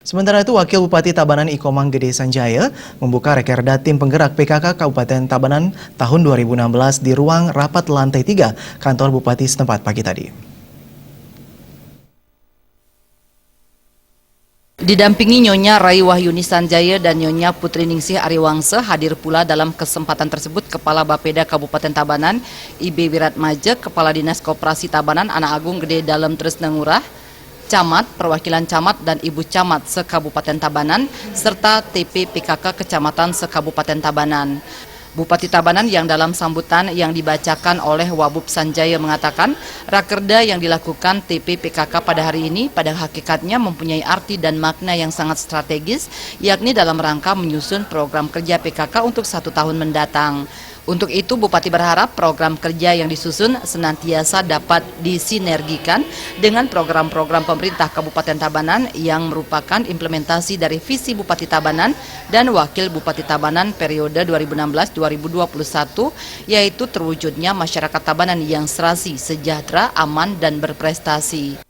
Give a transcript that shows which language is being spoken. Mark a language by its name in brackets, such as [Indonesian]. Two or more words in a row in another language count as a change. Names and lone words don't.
[Indonesian] Sementara itu, Wakil Bupati Tabanan Ikomang Gede Sanjaya membuka Rakerda Tim Penggerak PKK Kabupaten Tabanan tahun 2016 di ruang rapat lantai 3 kantor Bupati setempat pagi tadi. Didampingi Nyonya Rai Wahyuni Sanjaya dan Nyonya Putri Ningsih Ariwangsa, hadir pula dalam kesempatan tersebut Kepala Bapeda Kabupaten Tabanan, IB Wiratmaja, Kepala Dinas Koperasi Tabanan, Anak Agung Gede Dalem Tresna Ngurah, Camat, Perwakilan Camat dan Ibu Camat se-Kabupaten Tabanan, serta TP PKK Kecamatan se-Kabupaten Tabanan. Bupati Tabanan yang dalam sambutan yang dibacakan oleh Wabub Sanjaya mengatakan, Rakerda yang dilakukan TP PKK pada hari ini pada hakikatnya mempunyai arti dan makna yang sangat strategis, yakni dalam rangka menyusun program kerja PKK untuk 1 tahun mendatang. Untuk itu, Bupati berharap program kerja yang disusun senantiasa dapat disinergikan dengan program-program pemerintah Kabupaten Tabanan yang merupakan implementasi dari visi Bupati Tabanan dan Wakil Bupati Tabanan periode 2016-2021, yaitu terwujudnya masyarakat Tabanan yang serasi, sejahtera, aman, dan berprestasi.